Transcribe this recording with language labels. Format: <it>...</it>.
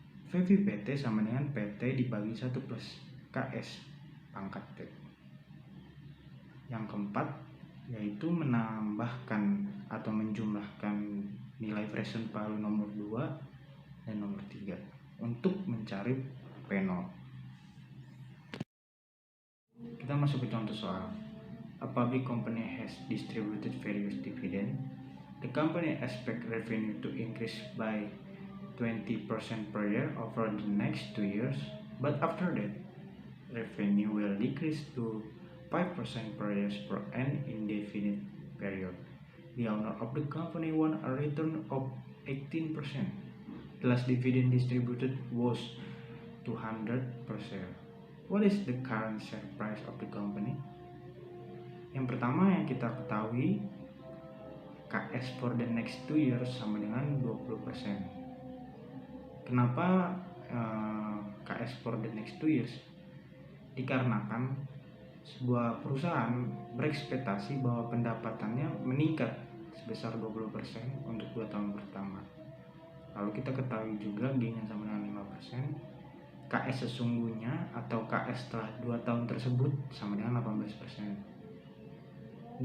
<id>VV PT sama dengan PT dibagi 1 plus KS pangkat T. Yang keempat yaitu menambahkan atau menjumlahkan nilai present value nomor 2 dan nomor 3 untuk mencari P0. Kita masuk ke contoh soal.</id> <en>A public company has distributed various dividend. The company expects revenue to increase by 20% per year over the next 2 years, but after that, revenue will decrease to 5% per year per an indefinite period. The owner of the company won a return of 18%. The last dividend distributed was 200 per share. What is the current share price of the company?</en> <id>Yang pertama yang kita ketahui,</id> <en>KS for the next 2 years</en> <id>sama dengan</id> <en>20%. Kenapa KS for the next 2 years?</en> <id>Dikarenakan sebuah perusahaan berekspektasi bahwa pendapatannya meningkat sebesar 20% untuk 2 tahun pertama. Lalu kita ketahui juga G-nya sama dengan 5%. KS sesungguhnya atau KS setelah 2 tahun tersebut sama dengan 18%.</id>